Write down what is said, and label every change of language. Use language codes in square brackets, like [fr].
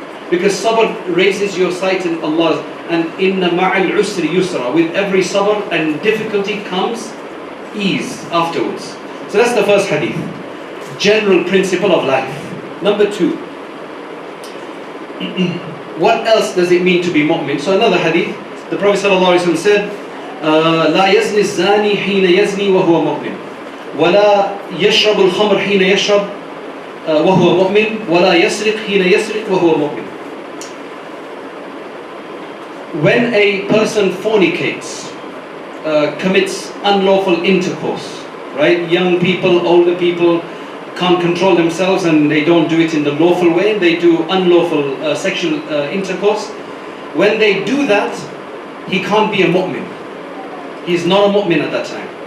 [en] Because sabr raises your sight in Allah. And [ar] inna ma'al usri yusra. [en] With every sabr and difficulty comes ease afterwards. So that's the first hadith. General principle of life. Number 2. What else does it mean to be mu'min? So another hadith. The Prophet ﷺ said, [ar] لا يزني الزاني حين يزني وهو مؤمن ولا يشرب الخمر حين يشرب وهو مؤمن ولا يسرق حين يسرق وهو مؤمن. [en] When a person fornicates, commits unlawful intercourse, right? Young people, older people can't control themselves and they don't do it in the lawful way, they do unlawful sexual intercourse. When they do that, he can't be a mu'min. He's not a mu'min at that time.